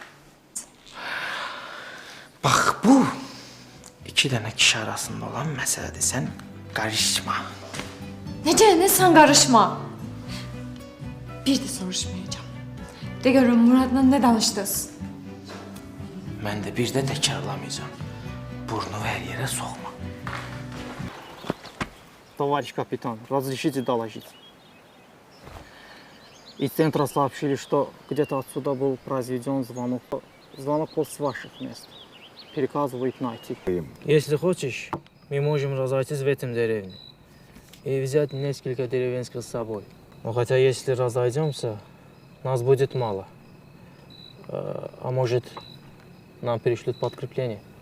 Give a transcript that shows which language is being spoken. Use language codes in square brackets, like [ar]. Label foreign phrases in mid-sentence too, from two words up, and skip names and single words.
[az] Bax bu iki dənə kişi arasında olan məsələdir. Sən qarışma. Necə, [tr] ne sen karışma? Bir de soruşmayacağım. [az] De görün Murat'la ne danıştınız? Mən də bir də təkrarlamayacağam. Burnu hər yerə soxma. [ru] Товарищ капитан, разрешите доложить. Из центра сообщили, что где-то отсюда был произведен звонок. Звонок был с ваших мест. Приказывают найти. Если хочешь, мы можем разойтись в этом деревне и взять несколько деревенских с собой. Но хотя если разойдемся, нас будет мало. А может, нам перешлют подкрепление.